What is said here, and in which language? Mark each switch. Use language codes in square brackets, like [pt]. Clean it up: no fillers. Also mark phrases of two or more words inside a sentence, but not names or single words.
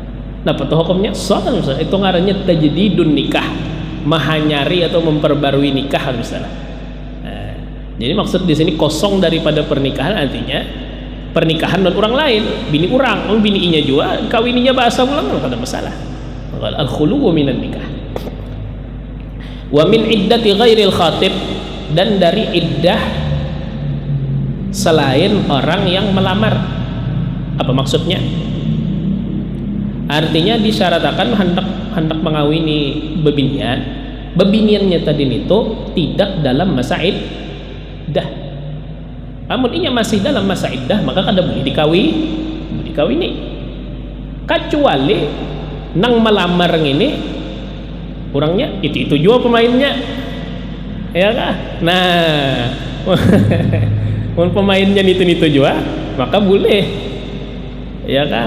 [bjn] Nah, betul hukumnya sah kan misalnya. Itu ngarannya [ar] tajdidun nikah, [bjn] mahanyari atau memperbarui nikah misalnya. Jadi maksud di sini kosong daripada pernikahan artinya pernikahan dan orang lain, bini orang, bininya juga kawininya bahasa ulang enggak ada masalah. [ar] Al-khulu minan nikah. Wa min iddati ghairil khatib, [id] dan dari iddah selain orang yang melamar. [bjn] Apa maksudnya? Artinya disyaratkan hendak mengawini bebiniannya tadi itu tidak dalam masa iddah. Namun inya masih dalam masa iddah, maka kada boleh dikawini. Kecuali nang melamar ini orangnya itu juga pemainnya, ya kah? Nah, pemainnya itu juga, maka boleh, ya kah?